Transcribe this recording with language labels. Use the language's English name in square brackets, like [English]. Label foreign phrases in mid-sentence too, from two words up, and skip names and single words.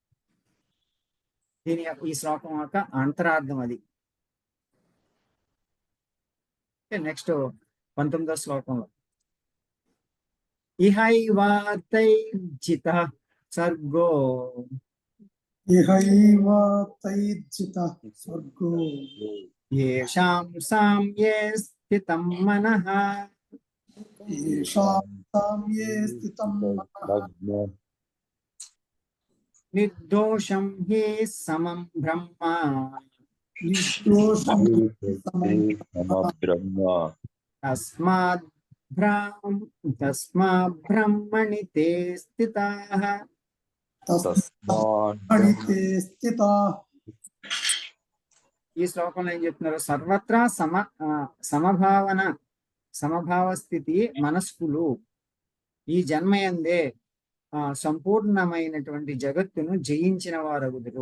[Telugu] ఈ శ్లోకం యొక్క అంతరార్థం అది. నెక్స్ట్ 19వ శ్లోకంలో [Sanskrit] इहैवातैर्जित सर्गो స్వర్గో येषां साम्ये स्थितं मनः निर्दोषं हि समं ब्रह्म तस्मात् ब्रह्मणि ते स्थिताः. [Telugu] ఈ శ్లోకంలో ఏం చెప్తున్నారు? సర్వత్రా సమభావ స్థితి మనస్కులు ఈ జన్మయందే సంపూర్ణమైనటువంటి జగత్తును జయించిన వారగుదురు.